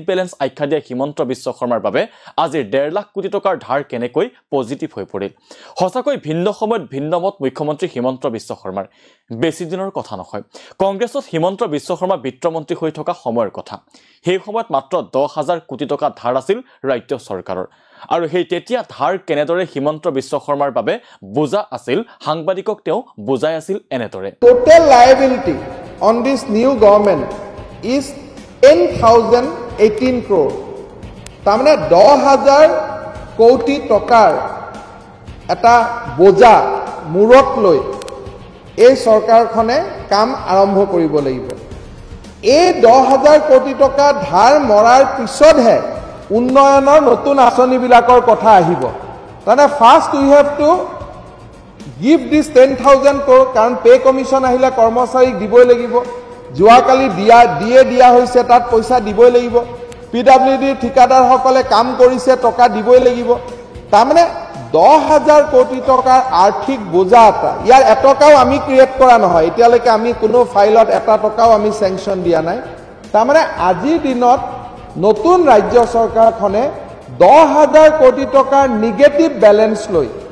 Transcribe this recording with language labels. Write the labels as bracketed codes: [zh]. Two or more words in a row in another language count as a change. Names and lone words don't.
[as] বেলেন্স আখ্যা দিয়া হিমন্ত বিশ্ব শৰ্মাৰ বাবে আজি 1.5 লাখ কোটি টকাৰ ধাৰ কেনেকৈ পজিটিভ হৈ পৰিল হসাকৈ ভিন্ন সময়ত ভিন্ন মত মুখ্যমন্ত্ৰী হিমন্ত বিশ্ব শৰ্মাৰ বেছি দিনৰ কথা নহয় কংগ্ৰেছত হিমন্ত বিশ্ব শৰ্মা বিত্তমন্ত্ৰী হৈ থকা সময়ৰ কথা সেই সময়ত মাত্ৰ 10,000 কোটি টকা ধাৰ আছিল ৰাজ্য চৰকাৰৰ আৰু সেই তেতিয়া ধাৰ কেনেদৰে হিমন্ত বিশ্ব শৰ্মাৰ বাবে বোজা আছিল সাংবাদিকক তেওঁ বুজাই আছিল এনেদৰে [en] total liability on this new government is 10,018 crore [as] তাৰমানে 10,000 কোটি টকাৰ এটা বোজা মূৰত লৈ এই চৰকাৰখনে কাম আৰম্ভ কৰিব লাগিব এই 10,000 কোটি টকা ধাৰ মৰাৰ পিছতহে উন্নয়নৰ নতুন আঁচনিবিলাকৰ কথা আহিব তাৰমানে [en] first we have to give this 10,000 crore [as] কাৰণ [en] pay commission [as] আহিলে কৰ্মচাৰীক দিবই লাগিব জুৱাকালি দিয়া হৈছে তাত পইচা দিবই লাগিব পিডব্লিউডি ঠিকাদাৰ সকলে কাম কৰিছে টকা দিবই লাগিব তাৰমানে 10,000 কোটি টকাৰ আৰ্থিক বোজা এটা ইয়াৰ এটকাও আমি ক্ৰিয়েট কৰা নহয় এতিয়ালৈকে আমি কোনো ফাইলত এটা টকাও আমি স্যাংচন দিয়া নাই তাৰমানে আজিৰ দিনত নতুন ৰাজ্য চৰকাৰখনে 10,000 কোটি টকাৰ [en] negative balance [as] লৈ